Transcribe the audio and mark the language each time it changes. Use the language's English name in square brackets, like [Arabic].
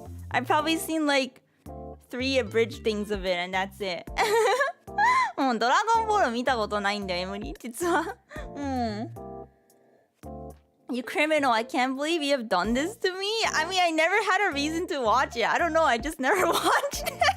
[English] I've probably seen 3 abridged things of it and that's it. [Japanese] ドラゴンボール見たことないんだよ、エムリ、実は。 [English] You criminal, I can't believe you have done this to me. I mean, I never had a reason to watch it. I don't know, I just never watched it.